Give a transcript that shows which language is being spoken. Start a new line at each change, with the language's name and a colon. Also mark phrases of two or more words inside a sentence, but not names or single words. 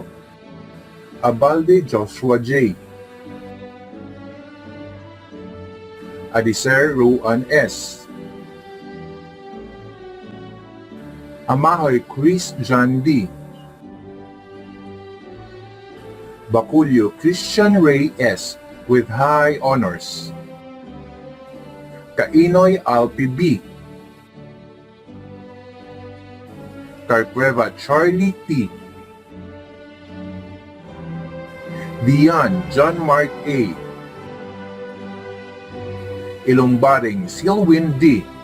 English: Abalde Joshua J. Adiser Ruan S. Amahoy Chris John D. Baculio Christian Ray S. with high honors. Kainoy Alpi B. Carcueva Charlie T. Dian John Mark A. Ilumbaring Silwin D.